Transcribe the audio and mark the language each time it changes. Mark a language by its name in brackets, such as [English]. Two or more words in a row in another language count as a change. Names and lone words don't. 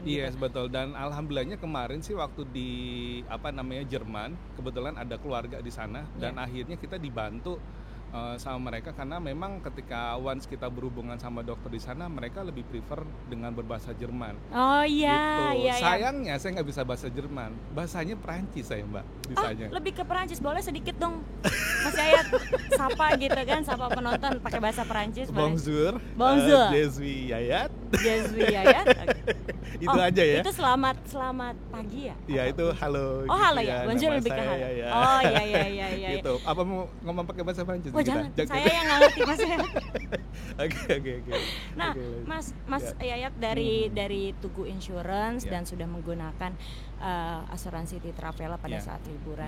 [Indonesian] Yes betul, dan alhamdulillahnya kemarin sih waktu di Jerman kebetulan ada keluarga di sana dan akhirnya kita dibantu sama mereka, karena memang ketika once kita berhubungan sama dokter di sana, mereka lebih prefer dengan berbahasa Jerman. Oh iya, gitu. iya. Sayangnya saya nggak bisa bahasa Jerman, bahasanya Perancis saya Mbak bisanya. Lebih ke Perancis, boleh sedikit dong Mas Yayat sapa gitu kan, sapa penonton pakai bahasa Perancis. [French] Bonjour, Bonjour. Je suis Yayat. Je suis Yayat. Okay. [Indonesian] Itu aja ya. Itu selamat pagi ya? Iya itu halo. Oh gitu halo ya, bonjour lebih ke halo. Ya. Oh iya. Gitu. Apa mau ngomong pakai bahasa Perancis? Oh jangan, saya yang nggak ngerti Mas Yayat. Oke. Nah, Mas Yayat dari Tugu Insurance dan sudah menggunakan asuransi Titravela pada saat liburan.